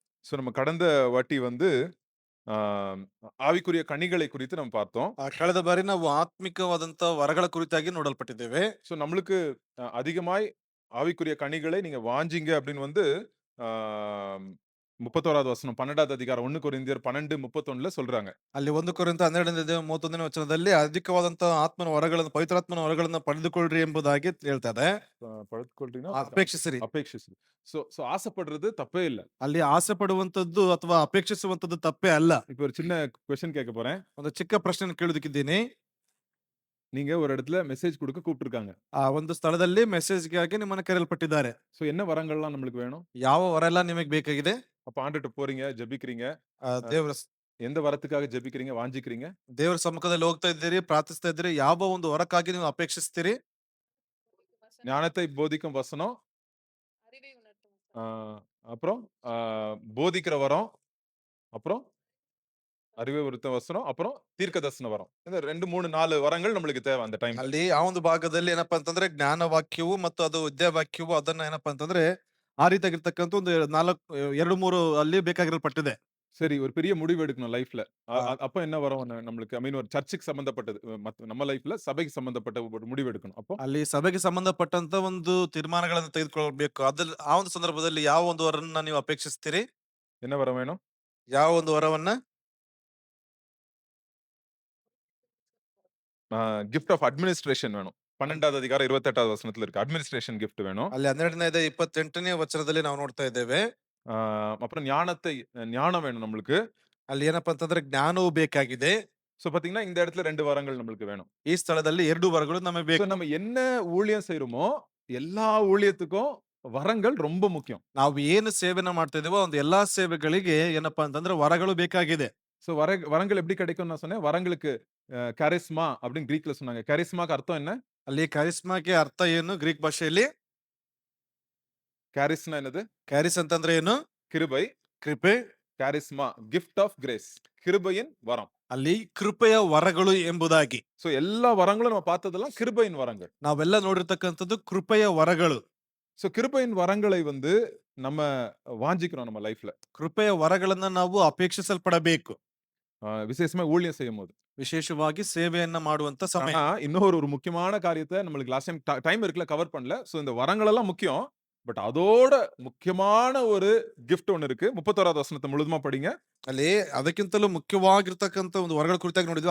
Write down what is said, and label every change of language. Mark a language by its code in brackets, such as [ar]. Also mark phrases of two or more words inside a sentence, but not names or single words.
[ta] ஸோ நம்ம கடந்த வாட்டி வந்து ஆ ஆவிக்குரிய கனிகளை குறித்து நம்ம பார்த்தோம். [kn] ಕಳೆದ ಬಾರಿ ನಾವು ಆತ್ಮಿಕವಾದಂತ ವರಗಳ ಕುರಿತಾಗಿ ನೋಡಲ್ಪಟ್ಟಿದ್ದೇವೆ. [ta] ஸோ நம்மளுக்கு அதிகமாய் ஆவிக்குரிய கனிகளை நீங்க வாஞ்சீங்க அப்படின்னு வந்து ஆ 31வது வசனம் 12வது அதிகாரம் 1 கொரிந்தியர் 12:31ல சொல்றாங்க. [kn] ಅಲ್ಲಿ 1 ಕೊರಿಂಥ 12ನೇ ಅಧ್ಯಾಯ 31ನೇ ವಚನದಲ್ಲಿ ಅಧಿಕವಾದಂತ ಆತ್ಮನ ವರಗಳನ್ನು ಪವಿತ್ರಾತ್ಮನ ವರಗಳನ್ನು ಪಡೆದುಕೊಳ್ಳ್ರಿ ಎಂಬುದಾಗಿ ಹೇಳ್ತದೆ. [ta] படுத்துக்கொள்றீங்கன்னா [kn] ಅಪೇಕ್ಷಿಸಿರಿ. [ta] அபேட்சிச்சு. ஸோ ஆசைப்படுறது தப்பே இல்ல. [kn] ಅಲ್ಲಿ ಆಸೆ ಪಡುವಂತದ್ದು ಅಥವಾ ಅಪೇಕ್ಷಿಸುವಂತದ್ದು ತಪ್ಪೇ ಅಲ್ಲ. [ta] இப்போ ஒரு சின்ன கொஸ்டின் கேட்க போறேன். [kn] ಒಂದು ಚಿಕ್ಕ ಪ್ರಶ್ನೆ ಕೇಳುವುದಕ್ಕಿದ್ದೀನಿ. [ta] நீங்க ஒரு இடத்துல மெசேஜ் குடுக்க கூப்பிட்டுருக்காங்க. [kn] ಆ ಒಂದು ಸ್ಥಳದಲ್ಲಿ ಮೆಸೇಜ್‌ಗಾಗಿ ನಿಮ್ಮನ್ನು ಕರೆಯಲ್ಪಟ್ಟಿದ್ದಾರೆ. [ta] ஸோ என்ன வரங்கள்லாம் நம்மளுக்கு வேணும்? [kn] ಯಾವ ವರ ಎಲ್ಲ ನಿಮಗೆ ಬೇಕಾಗಿದೆ? [ta] அப்ப ஆண்டவர்ட்ட போறீங்க, ஜெபிக்கிறீங்க. அ [kn] ದೇವರ [ta] எந்த வரத்துக்காக ஜெபிக்கிறீங்க, வாஞ்சிக்கிறீங்க? [kn] ದೇವರ ಸಮ್ಮುಖದಲ್ಲಿ ಹೋಗ್ತಾ ಇದ್ದೀರಿ, ಪ್ರಾರ್ಥಿಸ್ತಾ ಇದ್ದೀರಿ. ಯಾವ ಒಂದು ವರಕ್ಕಾಗಿ ನೀವು ಅಪೇಕ್ಷಿಸ್ತೀರಿ? [ta] ஞானத்தை போதிக்கும் வசனம், ஆ அப்புறம் ஆ போதிக்கிற வரம், அப்புறம் அறிவை உரைத்த வசனம், அப்புறம் தீர்க்கதரிசன வரம். இந்த 2, 3, 4 வரங்கள் நம்மளுக்கு தேவை அந்த டைம்ல. [kn] ಅಲ್ಲಿ ಆ ಒಂದು ಭಾಗದಲ್ಲಿ ಏನಪ್ಪಾ ಅಂತಂದ್ರೆ ಜ್ಞಾನ ವಾಕ್ಯವು ಮತ್ತು ಅದು ವಿದ್ಯಾವಾಕ್ಯವು ಅದನ್ನ ಏನಪ್ಪಾ ಅಂತಂದ್ರೆ ಆ ರೀತಿಯಾಗಿರ್ತಕ್ಕಂಥ ಒಂದು 2, 3 ಅಲ್ಲಿ ಬೇಕಾಗಿರಲ್ಪಟ್ಟಿದೆ. [ta] சரி, ஒரு பெரிய முடிவு எடுக்கணும் லைஃப்ல. அ ಆ அ அப்ப என்ன வரம் நம்மளுக்கு? [en] I mean [ta] ஒரு சர்ச்சுக்கு சம்பந்தப்பட்டது. நம்ம லைஃப்ல சபைக்கு சம்பந்தப்பட்ட ஒரு முடிவு எடுக்கணும். அப்போ [kn] ಅಲ್ಲಿ ಸಭೆಗೆ ಸಂಬಂಧಪಟ್ಟಂತ ಒಂದು ತೀರ್ಮಾನಗಳನ್ನು ತೆಗೆದುಕೊಳ್ಬೇಕು. ಅದ್ರಲ್ಲಿ ಆ ಒಂದು ಸಂದರ್ಭದಲ್ಲಿ ಯಾವ ಒಂದು ವರನ್ನ ನೀವು ಅಪೇಕ್ಷಿಸ್ತೀರಿ? [ta] என்ன வரம் வேணும்? [kn] ಯಾವ ಒಂದು ವರವನ್ನ? [ta] ஆ [en] gift of administration [ta] வேணும். 12வது அதிகாரம் 28வது வசனத்துல இருக்கு. [en] administration gift [ta] வேணும். [kn] ಅಲ್ಲಿ 12ನೇ ಅಧ್ಯಾಯ 28ನೇ ವಚನದಲ್ಲಿ ನಾವು ನೋಡ್ತಾ ಇದ್ದೇವೆ. [ta] ஆ அப்புறம் ஞானம் வேணும் நம்மளுக்கு. [kn] ಅಲ್ಲಿ ಏನಪ್ಪಾ ಅಂತಂದ್ರೆ ಜ್ಞಾನವೂ ಬೇಕಾಗಿದೆ. [ta] சோ பாத்தீங்கன்னா, இந்த இடத்துல 2 வரங்கள் நம்மளுக்கு வேணும். [kn] ಈ ಸ್ಥಳದಲ್ಲಿ 2 ವರಗಳು ನಮಗೆ [ta] சோ [kn] ಬೇಕು. [ta] நம்ம என்ன ஊழியம் செய்றோமோ, எல்லா ஊழியத்துக்கும் வரங்கள் ரொம்ப முக்கியம். [kn] ನಾವು ಏನು ಸೇವೆನ ಮಾಡ್ತಾ ಇದೀವೋ ಒಂದು ಎಲ್ಲಾ ಸೇವೆಗಳಿಗೆ ಏನಪ್ಪಾ ಅಂತಂದ್ರೆ ವರಗಳು ಬೇಕಾಗಿದೆ. [ta] சோ வரங்கள் எப்படி கிடைக்கும்னு நான் சொன்னேன். வரங்களுக்கு கரிஸ்மா அப்படின்னு கிரீக்ல சொன்னாங்க. கரிஸ்மாக்கு அர்த்தம் என்ன? [kn] ಅಲ್ಲಿ ಕರಿಸ್ಮಾಗೆ ಅರ್ಥ ಏನು ಗ್ರೀಕ್ ಭಾಷೆಯಲ್ಲಿ? [ta] கேரிஸ்னா என்னது? [kn] ಕ್ಯಾರಿಸ್ ಅಂತಂದ್ರೆ ಏನು? [ta] கிருபை. [kn] ಕೃಪೆ. [ta] கேரிஸ்மா [en] gift of grace. [ta] கிருபையின் வரம். [kn] ಅಲ್ಲಿ ಕೃಪೆಯ ವರಗಳು ಎಂಬುದಾಗಿ. [ta] சோ எல்லா வரங்களும் நம்ம பார்த்ததெல்லாம் கிருபையின் வரங்கள். [kn] ನಾವೆಲ್ಲ ನೋಡಿರ್ತಕ್ಕಂಥದ್ದು ಕೃಪೆಯ ವರಗಳು. [ta] சோ கிருபையின் வரங்களை வந்து நம்ம வாஞ்சிக்கிறோம் நம்ம லைஃப்ல. [kn] ಕೃಪೆಯ ವರಗಳನ್ನ ನಾವು ಅಪೇಕ್ಷಿಸಲ್ಪಡಬೇಕು. [ta] விசேஷமா ஊழியம் செய்யும்போது. [kn] ವಿಶೇಷವಾಗಿ ಸೇವೆಯನ್ನ ಮಾಡುವಂತ ಸಮಯ. [ta] ஆனா, இன்னொரு ஒரு முக்கியமான காரியத்த நம்மளுக்கு [en] last time time [ta] இருக்குல்ல கவர் பண்ணல. சோ இந்த வரங்கள் எல்லாம் முக்கியம். பட் அதோட முக்கியமான ஒரு கிஃப்ட் ஒண்ணு இருக்கு. 31வது வசனத்த முழுதுமா படிங்க. [kn] ಅಲ್ಲಿ ಅದಕ್ಕಿಂತಲೂ ಮುಖ್ಯವಾಗಿರ್ತಕ್ಕಂಥ ಒಂದು ವರಗಳ ಕುರಿತಾಗಿ ನೋಡಿದ್ವಿ.